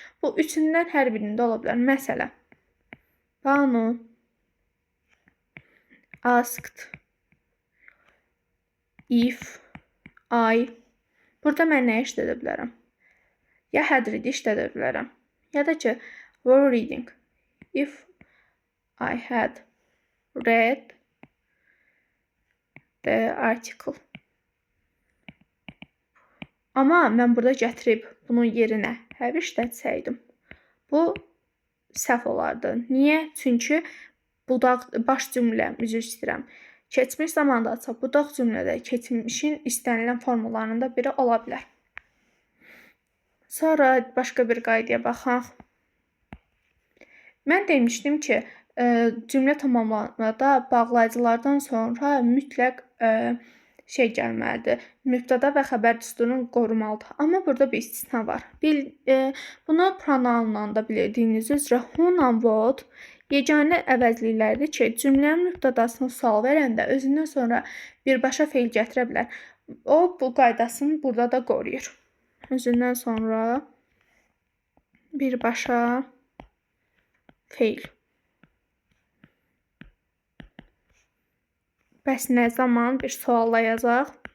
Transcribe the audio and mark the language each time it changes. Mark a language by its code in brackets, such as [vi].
[az] Bu üçündən hər birində ola bilər. Məsələn, [en] Banu asked if I. [az] Burada mən nə işlədə bilərəm? Ya had read işlədə bilərəm, ya da ki, were reading. [en] If I had read the article. [az] Amma mən burada gətirib bunun yerinə have işlətsəydim, bu səhv olardı. Niyə? Çünki baş cümlə, üzr istəyirəm, keçmiş zamandadırsa, budaq cümlədə keçmişin istənilən formalarında biri ola bilər. Sonra başqa bir qaydaya baxaq. Mən demişdim ki, cümlə tamamlanmada bağlayıcılardan sonra mütləq gəlməlidir. Mübtəda və xəbər düsturunu qorumalıdır. Amma burada bir istisna var. Bunu pronounla da bildiyiniz üzrə who-la what yeganə əvəzliklərdir ki, cümlənin mübtədasına sual verəndə özündən sonra birbaşa feil gətirə bilər. O, bu qaydasını burada da qoruyur. Özündən sonra birbaşa feil. Bəs nə zaman bir sualla yazaq?